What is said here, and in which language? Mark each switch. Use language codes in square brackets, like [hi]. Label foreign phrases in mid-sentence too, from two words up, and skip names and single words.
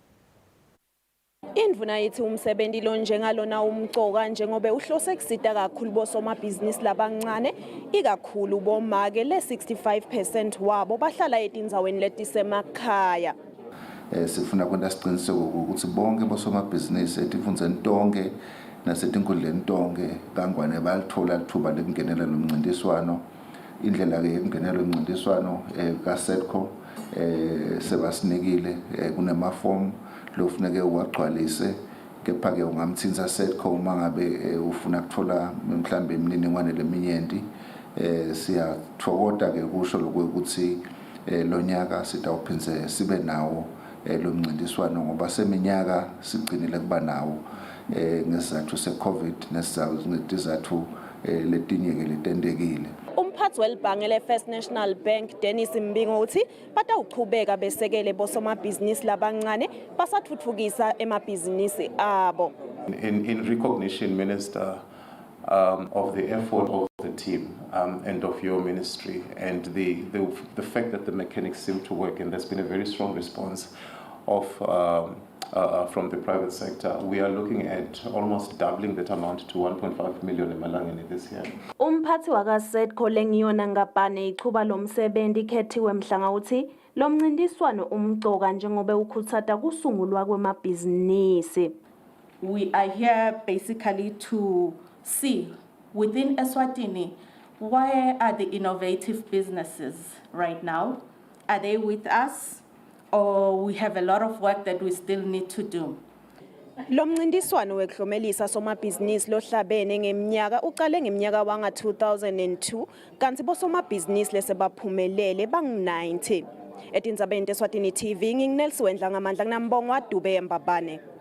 [ss] Indvuna yithi umsebenzi lo njengalona umcoka njengobe uhlose kusita kakhulu bosomabhizinisi labancane ikakhulu bomake le-65% wabo bahlala etindzaweni letisemakhaya. Sifuna kwenta siqiniseko ukuthi bonke bosomabhizinisi etifundeni tonke nasetinkundleni tonke kangwane balithola lithuba lekungenela lo mncintiswano. Indlela ke yokungenela lo mncintiswano kaSEDCO sebasinikile kunemafomu lofuneke uwagcwalise kepha ke ungamthinta SEDCO uma ngabe ufuna ukuthola mhlambe imininingwane leminyenti siyathokoza ke kusho lokuthi lonyaka sitawuphinze sibe nawo lo mncintiswano ngoba seminyaka sigcinile kuba nawo ngesizathu seCovid nesizathu letinye ke letendekile. Umphathi welibhange le-First National Bank Dennis Mbingo uthi batawuchubeka besekele bosomabhizinisi labancane basathuthukisa emabhizinisi abo. [en] In recognition, Minister, of the effort of the team and of your ministry and the fact that the mechanics seem to work, and there's been a very strong response of from the private sector. We are looking at almost doubling that amount to 1.5 million emalangeni this year. [ss] Umphathi wakaSEDCO lengiyona ngabhane ichuba lo msebenzi ikhethiwe mhlanga uthi lo mncintiswano umcoka njengobe ukhuthata kusungulwa kwemabhizinisi. [en] We are here basically to see within Eswatini where are the innovative businesses right now? Are they with us? Or we have a lot of work that we still need to do. [ss] Lo mncintiswano wekuhlomelisa somabhizinisi lohlabene ngeminyaka uqale ngeminyaka wanga 2002 kanti bosomabhizinisi lesebaphumelele bangu-90. Etindzabeni teSwatini TV nginguNelsiwendla ngamandla kunambongwa Dube eMbabane.